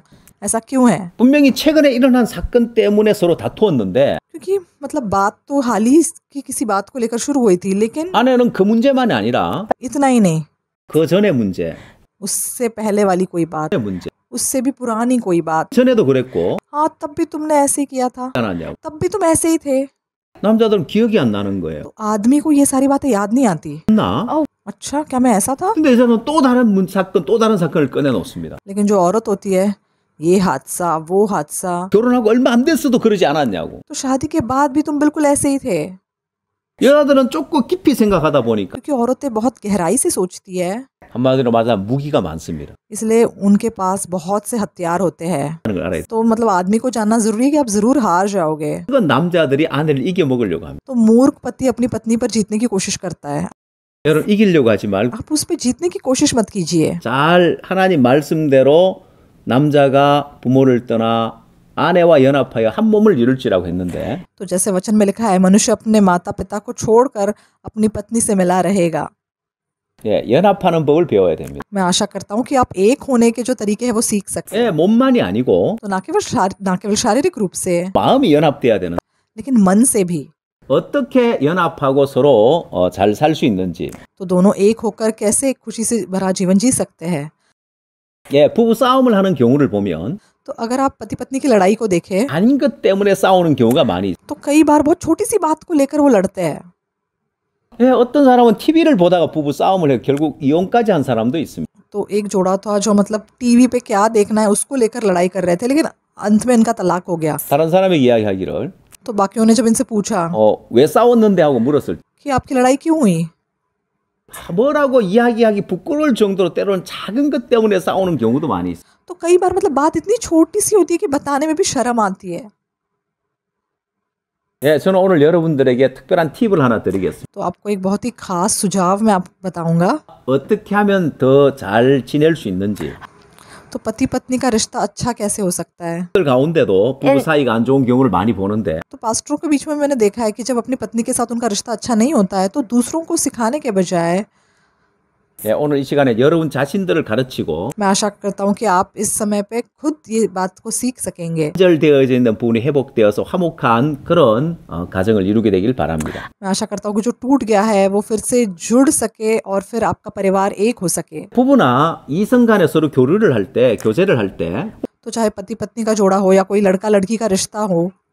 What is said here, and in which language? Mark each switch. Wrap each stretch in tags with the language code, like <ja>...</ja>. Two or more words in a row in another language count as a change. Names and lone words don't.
<hi>ऐसा क्यों है?</hi> <ko>분명히 최근에 일어난 사건 때문에 서로 다투었는데</ko> <hi>क्योंकि मतलब बात तो हाल ही की किसी बात को लेकर शुरू हुई थी, लेकिन</hi> <ko>아내는 그 문제만이 아니라</ko> <hi>इतना ही नहीं,</hi> <ko>그 전의 문제,</ko> <hi>उससे पहले वाली कोई बात,</hi> <ko>문제</ko> <hi>उससे भी पुरानी कोई बात,</hi> <ko>전에도 그랬고</ko> <hi>हाँ तब भी तुमने ऐसे ही किया था,</hi> <ko>안 하냐고.</ko> <hi>तब भी तुम ऐसे ही थे।</hi> <ko>남자들은 기억이 안 나는 거예요.</ko> <hi>तो आदमी को ये सारी बातें याद नहीं आती।</hi> <ko>나?</ko> <hi>अच्छा क्या मैं ऐसा था?</hi> <ko>근데 여자는 또 다른 사건, 또 다른 사건을 꺼내놓습니다.</ko> <hi>लेकिन जो औरत होती है ये हादसा वो हादसा,</hi> <ko>결혼하고 얼마 안 됐어도 그러지 않았냐고.</ko> <hi>तो शादी के बाद भी तुम बिल्कुल ऐसे ही थे।</hi> <ko>여자들은 조금 깊이 생각하다 보니까</ko> <hi>क्योंकि औरतें बहुत गहराई से सोचती है,</hi> <ko>한마디로 말하면 무기가 많습니다.</ko> <hi>इसलिए उनके पास बहुत से हथियार होते हैं।</hi> <ko>하는 걸 알아야 돼.</ko> <hi>तो मतलब आदमी को जानना जरूरी है कि आप जरूर हार जाओगे।</hi> <ko>그건 남자들이 아내를 이겨 먹으려고 합니다.</ko> <hi>तो मूर्ख पति अपनी पत्नी पर जीतने की कोशिश करता है।</hi> <ko>여러분 이기려고 하지 말고</ko> <hi>आप उस पर जीतने की कोशिश मत कीजिए।</hi> <ko>잘 하나님 말씀대로 남자가 부모를 떠나 아내와 연합하여 한 몸을 이룰지라고 했는데</ko> <hi>तो जैसे वचन में लिखा है, मनुष्य अपने माता पिता को छोड़कर अपनी पत्नी से मिला रहेगा।</hi> <ko>예, 연합하는 법을 배워야 됩니다.</ko> <hi>मैं आशा करता हूँ कि आप एक होने के जो तरीके हैं वो सीख सकते हैं।</hi> <ko>예, 몸만이 आ니고</ko> <hi>तो ना केवल शारीरिक रूप से,</hi> <ko>마음이 연합돼야 되는.</ko> <hi>लेकिन मन से भी।</hi> <ko>어떻게 연합하고 서로 잘 살 수 있는지.</ko> <hi>तो दोनों एक होकर कैसे खुशी से भरा जीवन जी सकते हैं।</hi> <ko>예, 부부 싸움을 하는 경우를 보면</ko> <hi>तो अगर आप पति पत्नी की लड़ाई को देखें,</hi> <ko>아닌 것 때문에 싸우는 경우가 많이.</ko> <hi>तो कई बार बहुत छोटी सी बात को लेकर वो लड़ते हैं।</hi> <ko>예, 어떤 사람은 TV를 보다가 부부 싸움을 해 결국 이혼까지 한 사람도 있습니다.</ko> <hi>तो एक जोड़ा था जो मतलब टीवी पे क्या देखना है उसको लेकर लड़ाई कर रहे थे, लेकिन अंत में इनका तलाक हो गया।</hi> <ko>다른 사람의 이야기하기를</ko> <hi>तो बाकियों ने जब इनसे पूछा</hi> <ko>왜 싸웠는데 하고 물었을 때</ko> <hi>कि आपकी लड़ाई क्यों हुई,</hi> <ko>뭐라고 이야기하기 부끄러울 정도로 때로는 작은 것 때문에 싸우는 경우도 많이 있어요.</ko> <hi>तो कई बार मतलब बात इतनी छोटी सी होती है कि बताने में भी शर्म आती है।</hi> <ko>예, 저는 오늘 여러분들에게 특별한 팁을 하나 드리겠습니다.</ko> <hi>तो आपको एक बहुत ही खास सुझाव मैं आपको बताऊंगा।</hi> <ko>어떻게 하면 더 잘 지낼 수 있는지.</ko> <hi>तो पति पत्नी का रिश्ता अच्छा कैसे हो सकता है।</hi> <ko>그 가운데도 부부 사이가 안 좋은 경우를 많이 보는데</ko> <hi>तो पास्टरों के बीच में मैंने देखा है कि जब अपनी पत्नी के साथ उनका रिश्ता अच्छा नहीं होता है तो दूसरों को सिखाने के बजाय</hi> <ko>예, 오늘 이 시간에 여러분 자신들을 가르치고</ko> <hi>मैं आशा करता हूँ कि आप इस समय पे खुद ये बात को सीख सकेंगे।</hi> <ko>단절되어져 있는 부분이 회복되어서 화목한 그런 가정을 이루게 되길 바랍니다.</ko> <hi>मैं आशा करता हूँ कि जो टूट गया है वो फिर से जुड़ सके और फिर आपका परिवार एक हो सके।</hi> <ko>부부나 이성 간에 서로 교류를 할 때, 교제를 할 때</ko> <hi>तो चाहे पति पत्नी का जोड़ा हो या कोई लड़का लड़की का रिश्ता हो,</hi>